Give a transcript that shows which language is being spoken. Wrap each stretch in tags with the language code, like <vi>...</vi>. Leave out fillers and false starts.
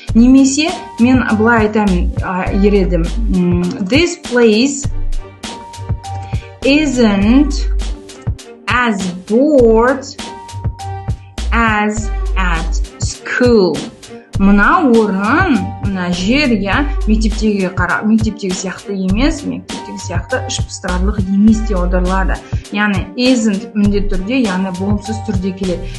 <kk>Немесе мен бұлай айтамын ередім.</kk> <en>This place isn't as bored as at school.</en> <kk>Мына орын, мына жер, мектептегі сияқты емес, мектептегі сияқты іш пыстырарлық емес деп аударылады. Яғни isn't міндетті түрде, яғни болымсыз түрде келеді.</kk>